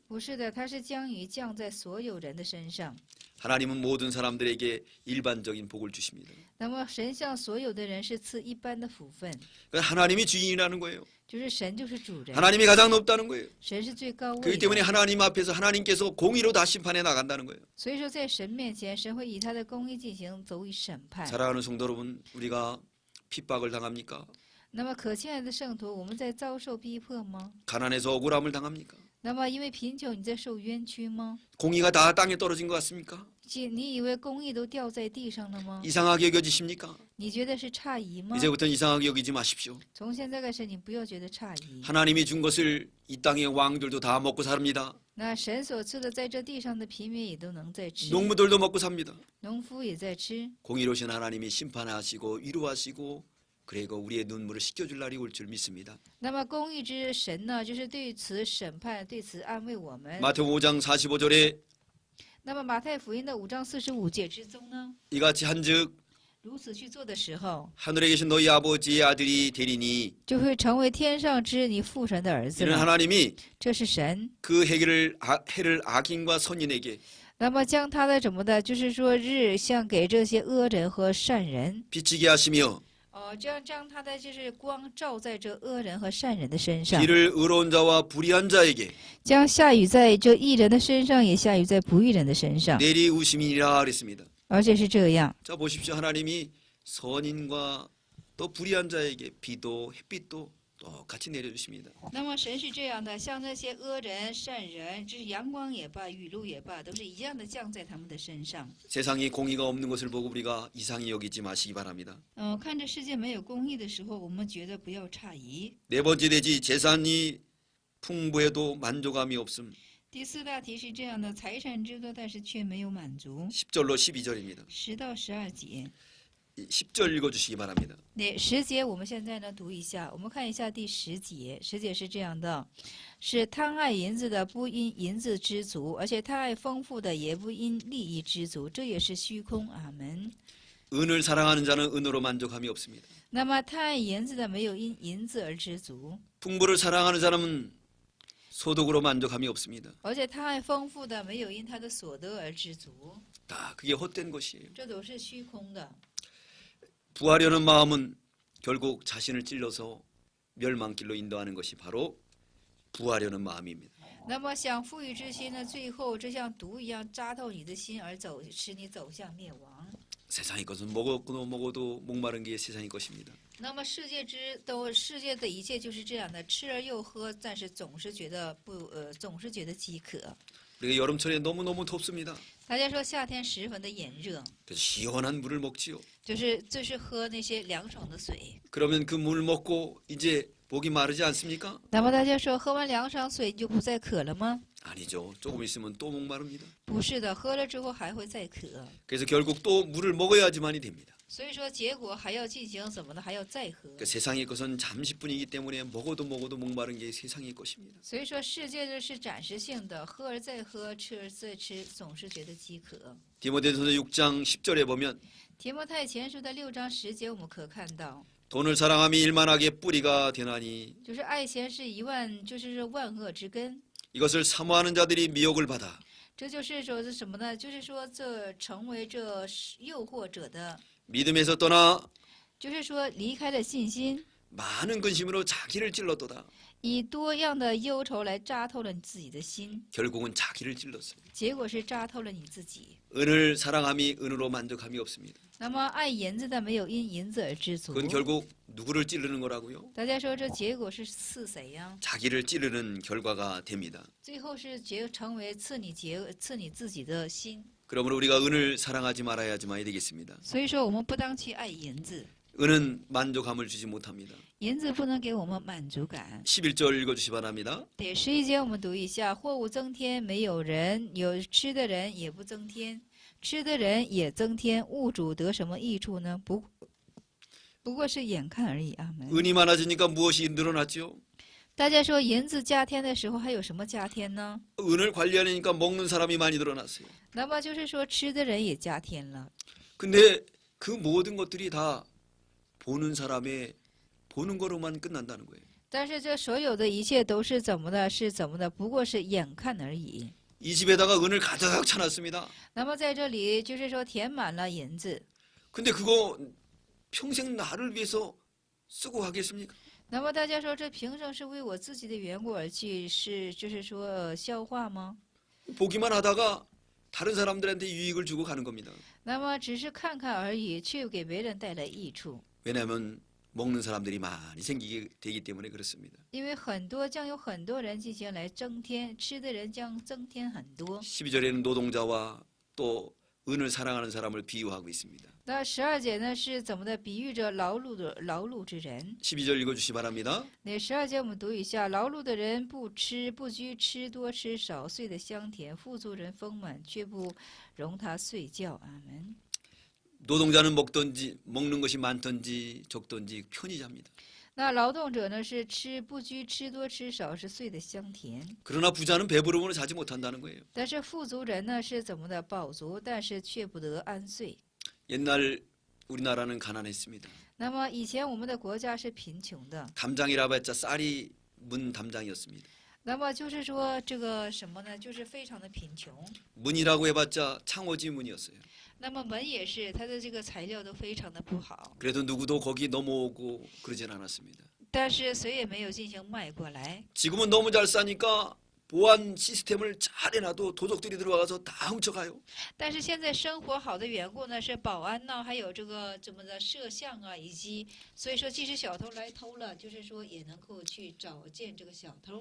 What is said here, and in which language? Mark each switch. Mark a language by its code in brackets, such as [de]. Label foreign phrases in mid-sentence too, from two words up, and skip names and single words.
[zh] 不是的，他是将雨降在所有人的身上。 [ko] 하나님은 모든 사람들에게 일반적인 복을 주십니다. [zh] 那么神向所有的人是赐一般的福分， [ko] 그러니까 하나님이 주인이라는 거예요. [zh] 就是神就是主人， [ko] 하나님이 가장 높다는 거예요. [zh] 神是最高位 [ko] 그렇기 때문에 [zh] 的。 [ko] 하나님 앞에서 하나님께서 공의로 다 심판해 나간다는 거예요. [zh] 所以说，在神面前，神会以他的公义进行走以审判。 [ko] 사랑하는 성도 여러분, 우리가 핍박을 당합니까? [zh] 那么，可亲爱的圣徒，我们在遭受逼迫吗？ [ko] 가난해서 억울함을 당합니까? [zh] 那么因为贫穷你在受冤屈吗？ [ko] 공의가 다 땅에 떨어진 것 같습니까? [zh] 你以为公义都掉在地上了吗？ [ko] 이상하게 여겨지십니까? [zh] 你觉得是诧异吗？ [ko] 이제부터는 이상하게 여기지 마십시오. [zh] 从现在开始，你不要觉得诧异。 [ko] 하나님이 준 것을 이 땅의 왕들도 다 먹고 삽니다. [zh] 那神所赐的，在这地上的平民也都能在吃， [ko] 농부들도 먹고 삽니다. [zh] 农夫也在吃。 [ko] 공의로우신 하나님이 심판하시고 위로하시고 그리고 우리의 눈물을 씻겨줄 날이 올 줄 믿습니다. [zh] 那么公义之神呢，就是对此审判，对此安慰我们。 [ko] 마태복음 5장 45절에 [zh] 那么马太福音的5章45节之中呢， [ko] 이같이 한즉 [zh] 如此去做的时候， [ko] 하늘에 계신 너희 아버지의 아들이 되리니 [zh] 就会成为天上之你父神的儿子 [ko] 이는 [zh] 了。 [ko] 하나님이 [zh] 这是神。 [ko] 그 해를 악인과 선인에게 [zh] 那么将他的怎么的，就是说日向给这些恶人和善人， [ko] 비치게 하시며 [zh] 将他的就是光照在这恶人和善人的身上， [ko] 비를 의로운 자와 불의한 자에게 [zh] 将下雨在这义人的身上，也下雨在不义人的身上， [ko] 내리우심이라 그랬습니다. [zh] 而且是这样。 [ko] 자 보십시오. 하나님이 선인과 또 불의한 자에게 비도 햇빛도 똑같이 내려주십니다. [zh] 那么神是这样的，像那些恶人、善人，这是阳光也罢，雨露也罢，都是一样的降在他们的身上。 [ko] 세상에 공의가 없는 것을 보고 우리가 이상히 여기지 마시기 바랍니다. [zh] 看着世界没有公义的时候，我们觉得不要诧异。 [ko] 네 번째 대지 재산이 풍부해도 만족함이 없음. [zh] 第四大题是这样的：财产之多，但是却没有满足。 [ko] 10절로 12절입니다. [zh] 10 到12节。 [ko] 10절 읽어주시기 바랍니다. [zh] 那10节我们现在呢读一下，我们看一下第10节。10节是这样的：是贪爱银子的，不因银子知足；而且贪爱丰富的，也不因利益知足。这也是虚空。阿门。 [ko] 은을 사랑하는 자는 은으로 만족함이 없습니다. [zh] 那么贪爱银子的，没有因银子而知足； [ko] 풍부를 사랑하는 사람은 소득으로 만족함이 없습니다. [zh] 而且贪爱丰富的，没有因他的所得而知足。 [ko] 다 그게 헛된 것이에요. [zh] 这都是虚空的。 [ko] 부하려는 마음은 결국 자신을 찔러서 멸망길로 인도하는 것이 바로 부하려는 마음입니다. [zh] 那么想富裕之心呢，最后就像毒一样扎透你的心，而使你走向灭亡。 [ko] 세상의 것은 먹어도 목마른 게 세상의 것입니다. [zh] 那么世界的一切就是这样的，吃而又喝，但是总是觉得饥渴。 [ko] 우리가 여름철에 너무너무 덥습니다. [zh] 大家说夏天十分的炎热， [ko] 그래서 시원한 물을 먹지요. [zh] 就是喝那些凉爽的水。 [ko] 그러면 그 물을 먹고 이제 목이 마르지 않습니까? [zh] 那么大家说喝完凉爽水你就不再渴了吗？ [ko] 아니죠. 조금 있으면 또 목마릅니다. [zh] 不是的，喝了之后还会再渴。 [ko] 그래서 결국 또 물을 먹어야지만이 됩니다. [zh] 所以说结果还要进行怎么的，还要再喝。 [ko] 그 세상의 것은 잠시뿐이기 때문에 먹어도 목마른 게 세상의 것입니다. [zh] 所以说世界就是暂时性的，喝而再喝，吃而再吃，总是觉得饥渴。 [ko] 디모데전서 6장 10절에 보면 [zh] 提摩太前书的6章10节，我们可看到， [ko] 돈을 사랑함이 일만하게 뿌리가 되나니 [zh] 就是爱钱是就是说万恶之根。 [ko] 이것을 사모하는 자들이 미혹을 받아 [zh] 这就是说是什么呢？就是说这成为这诱惑者的， [ko] 믿음에서 떠나 [zh] 就是说离开了信心， [ko] 많은 근심으로 자기를 찔렀도다. [zh] 以多样的忧愁来扎透了你自己的心， [ko] 결국은 자기를 찔렀어요. [zh] 结果是扎透了你自己。 [ko] 은을 사랑함이 은으로 만족함이 없습니다. [zh] 那么爱银子的没有因银子而知足。 [ko] 그건 결국 누구를 찌르는 거라고요? [zh] 大家说这结果是刺谁呀？ [ko] 자기를 찌르는 결과가 됩니다. [zh] 最后是成为刺你自己的心。 [ko] 그러므로 우리가 은을 사랑하지 말아야지만이 되겠습니다. [zh] 所以说我们不当去爱银子， [ko] 은은 만족함을 주지 못합니다. [zh] 银子不能给我们满足感。 [ko] 11절 읽어주시 바랍니다. [zh] 第11节我们读一下：货物增添，没有人有吃的人也不增添，吃的人也增添，物主得什么益处呢？不过是眼看而已。阿门。 [ko] 은이 많아지니까 무엇이 늘어났죠? [zh] 大家说银子加添的时候还有什么加添呢？ [ko] 은을 관리하려니까 먹는 사람이 많이 늘어났어요. [zh] 那么就是说吃的人也加添了。 [ko] 근데 그 모든 것들이 다 보는 사람의 보는 거로만 끝난다는 거예요. [zh] 但是这所有的一切都是怎么的？不过是眼看而已。 [ko] 이 집에다가 은을 가득 쳐놨습니다. [zh] 那么在这里就是说填满了银子。 [ko] 근데 그거 평생 나를 위해서 쓰고 가겠습니까? [zh] 那么大家说这凭什么是为我自己的缘故而去就是说消化吗？ [ko] 보기만 하다가 다른 사람들한테 유익을 주고 가는 겁니다. [zh] 那么只是看看而已，却给别人带来益处。 [ko] 왜냐하면 먹는 사람들이 많이 생기게 되기 때문에 그렇습니다. [zh] 因为将有很多人进行来增添，吃的人将增添很多。 [ko] 12절에는 노동자와 또 은을 사랑하는 사람을 비유하고 있습니다. [zh] 那12节呢是怎么的？比喻着劳碌之人。 [ko] 12절 읽어주시 바랍니다. [zh] 那12节我们读一下：劳碌的人不吃不拘，吃多吃少，睡得香甜；富足人丰满，却不容他睡觉。阿门。 [ko] 노동자는 먹는 것이 많든지 적든지 편히 잡니다. [zh] 那劳动者呢是吃不拘，吃多吃少，是睡得香甜。 [ko] 그러나 부자는 배부르면 자지 못한다는 거예요. [zh] 但是富足人呢是怎么的？饱足，但是却不得安睡。 [ko] 옛날 우리나라는 가난했습니다. [zh] 那么以前我们的国家是贫穷的， [ko] 담장이라 봤자 쌀이 문 담장이었습니다. [zh] 那么就是说这个什么呢？就是非常的贫穷。 [ko] 문이라고 해봤자 창호지 문이었어요. [zh] 那么门也是，它的这个材料都非常的不好， [ko] 그래도 누구도 거기 넘어오고 그러진 않았습니다. [zh] 但是谁也没有进行迈过来。 [ko] 지금은 너무 잘 싸니까 보안 시스템을 잘 해놔도 도적들이 들어와서 다 훔쳐가요. [zh] 但是现在生活好的缘故呢，是保安呢，还有这个怎么的摄像啊，以及所以说即使小偷来偷了，就是说也能够去找见这个小偷。